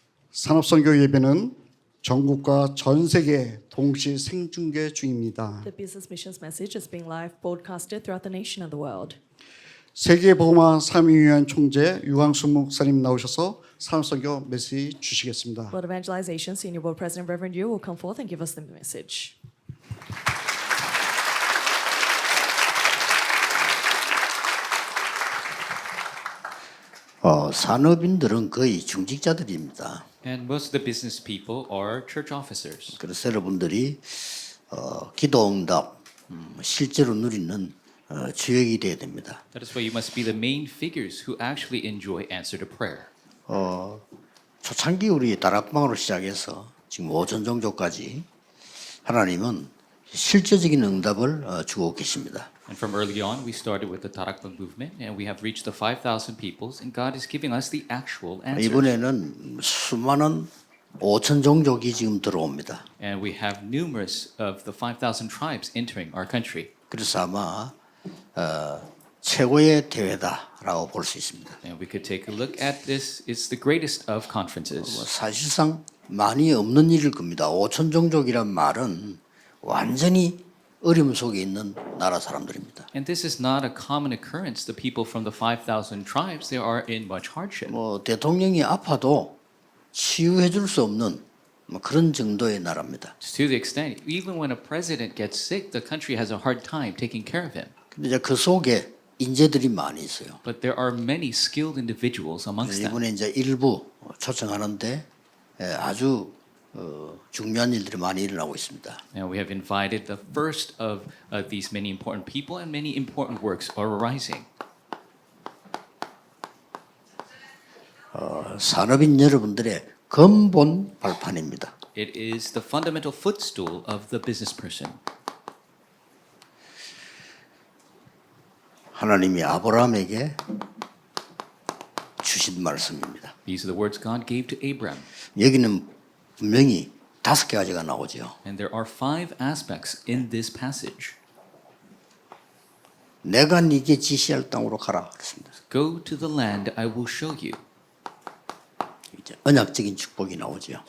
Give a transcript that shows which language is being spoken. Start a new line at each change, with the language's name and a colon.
Korean: 산업선교 예배는 전국과 전 세계 동시 생중계 중입니다.
English: The business missions message is being live broadcasted throughout the nation and the world.
Korean: 세계복음화 삼위위원 총재 유광수 목사님 나오셔서 산업선교 메시지 주시겠습니다.
English: World Evangelization Senior World President Reverend Yu will come forth and give us the message.
Korean: 산업인들은 거의 중직자들입니다.
English: And most of the business people are church officers.
Korean: 그래서 여러분들이 기도응답 실제로 누리는 주역이 되어야 됩니다.
English: That is why you must be the main figures who actually enjoy answer to prayer.
Korean: 초창기 우리 다락방으로 시작해서 지금 오전 정도까지 하나님은 실제적인 응답을 주고 계십니다.
English: And from early on, we started with the Tarakbang movement, and we have reached the 5,000 peoples, and God is giving us the actual answers.
Korean: 이번에는 수많은 5천 종족이 지금 들어옵니다.
English: And we have numerous of the 5,000 tribes entering our country.
Korean: 그래서 아마 최고의 대회다라고 볼 수 있습니다.
English: And we could take a look at this. It's the greatest of conferences.
Korean: 사실상 많이 없는 일일 겁니다. 5천 종족이란 말은 완전히 어려움 속에 있는 나라 사람들입니다.
English: And this is not a common occurrence. The people from the 5,000 tribes, they are in much hardship.
Korean: 뭐 대통령이 아파도 치유해 줄 수 없는 뭐 그런 정도의 나라입니다.
English: To the extent, even when a president gets sick, the country has a hard time taking care of him.
Korean: 근데 이제 그 속에 인재들이 많이 있어요.
English: But there are many skilled individuals amongst them.
Korean: 이번에 이제 일부 초청하는데 아주 중요한 일들이 많이 일어나고 있습니다.
English: And we have invited the first of these many important people, and many important works are arising.
Korean: 산업인 여러분들의 근본 발판입니다.
English: It is the fundamental footstool of the business person.
Korean: 하나님이 아브라함에게 주신 말씀입니다.
English: These are the words God gave to Abram.
Korean: 여기는 분명히 5가지가 나오죠.
English: And there are 5 aspects in this passage.
Korean: 내가 네게 지시할 땅으로 가라 그랬습니다.
English: Go to the land I will show you.
Korean: 이제 언약적인 축복이 나오죠.